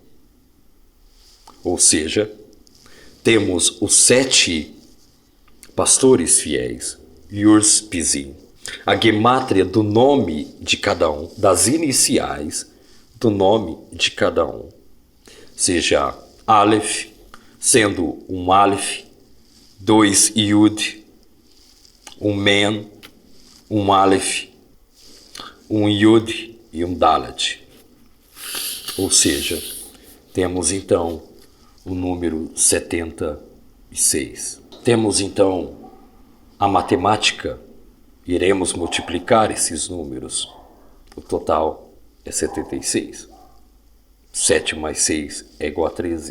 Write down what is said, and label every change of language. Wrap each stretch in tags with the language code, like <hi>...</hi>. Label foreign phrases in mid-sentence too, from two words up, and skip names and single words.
<pt>Ou seja, temos os 7 pastores fiéis, Yurs Pizim, a gemátria do nome de cada um, das iniciais do nome de cada um, seja Aleph, sendo um Aleph, 2 Yud, um Men, um Aleph, um Yud e um Dalet. Ou seja, temos então o número 76. Temos então a matemática, iremos multiplicar esses números. O total é 76. 7 mais 6 é igual a 13.</pt>